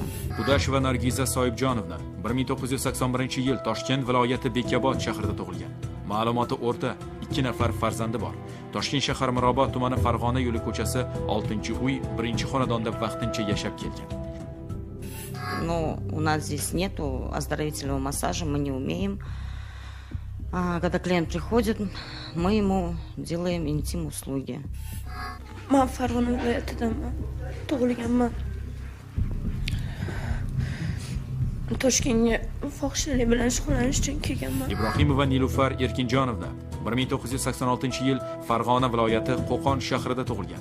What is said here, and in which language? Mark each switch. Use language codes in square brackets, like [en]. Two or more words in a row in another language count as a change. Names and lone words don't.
[uz] Kudasheva Nargiza Soyibjonovna 1981-yil Toshkent viloyati Bekobod shahrida tug'ilgan. Ma'lumoti o'rta, 2 nafar farzandi bor. Toshkent shahar Mirobod tumani Farg'ona yo'li ko'chasi 6-uy 1-xonadonda vaqtincha yashab kelgan. [ru] Но у нас здесь нету оздоровительного массажа, мы не умеем. Когда клиент приходит, мы ему делаем интим-услуги. [uz] Men Farg'ona viloyatidaman. Tug'ilganman. Toshkentga fohishalik bilan shug'ullanish uchun kelganman. Ibrohimova Nilufar Erkinjonovna 1986-yil Farg'ona viloyati Qo'qon shahrida tug'ilgan.